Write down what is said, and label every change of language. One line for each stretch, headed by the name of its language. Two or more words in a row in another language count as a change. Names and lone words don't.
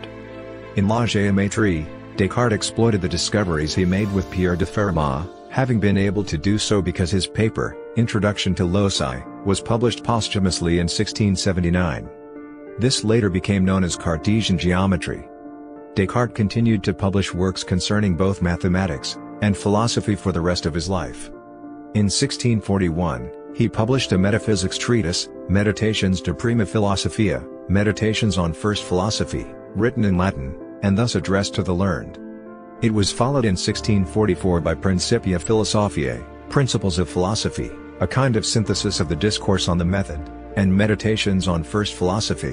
English: In La Géométrie, Descartes exploited the discoveries he made with Pierre de Fermat, having been able to do so because his paper, Introduction to Loci, was published posthumously in 1679. This later became known as Cartesian geometry. Descartes continued to publish works concerning both mathematics and philosophy for the rest of his life. In 1641, he published a metaphysics treatise, Meditations de prima philosophia, Meditations on First Philosophy, written in Latin, and thus addressed to the learned. It was followed in 1644 by Principia Philosophiae, Principles of Philosophy, a kind of synthesis of the Discourse on the Method, and Meditations on First Philosophy.